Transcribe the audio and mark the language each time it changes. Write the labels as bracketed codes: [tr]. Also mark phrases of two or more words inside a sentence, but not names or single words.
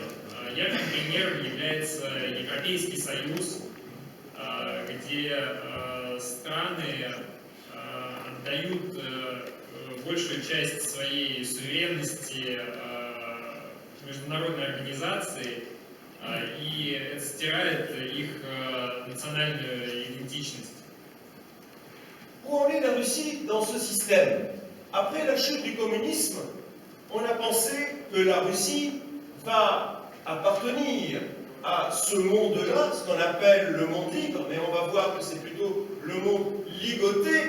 [ru] Ярким примером является Европейский Союз, где страны отдают большую часть своей суверенности международной организации, и это стирает их национальную идентичность. [fr] Où en est la Russie dans ce système? Après la chute du communisme, on a pensé que la Russie va appartenir à ce monde-là, ce qu'on appelle le monde libre, mais on va voir que c'est plutôt le monde ligoté.